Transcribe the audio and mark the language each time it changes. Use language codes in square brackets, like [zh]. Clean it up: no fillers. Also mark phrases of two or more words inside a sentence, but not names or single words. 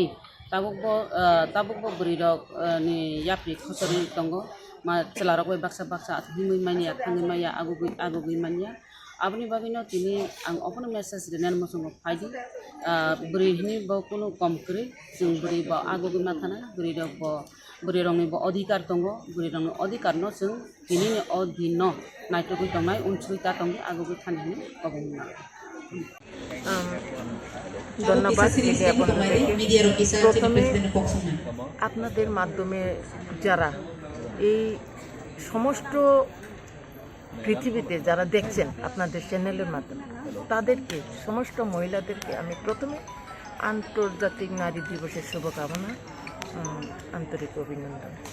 [trp] tabuk bo buri rok ni yapi khosori tongo ma chalarok bai baksa himui mania thangi maya agogi mania abni bagino tini ang [en] open message [trp] renan mosungo phaidi buri hini bo kono komkri jeng buri bo agogi mathana buri rongni bo odhikar tongo buri rongni odhikar no jeng tini ni odhino naitogui tongmai unsuita tongi agogi thanini kobongna [bn] ধন্যবাদ প্রথমে আপনাদের মাধ্যমে যারা এই সমস্ত পৃথিবীতে যারা দেখছেন আপনাদের চ্যানেলের মাধ্যমে তাদেরকে সমস্ত মহিলাদেরকে আমি প্রথমে আন্তর্জাতিক নারী দিবসের শুভকামনা আন্তরিক অভিনন্দন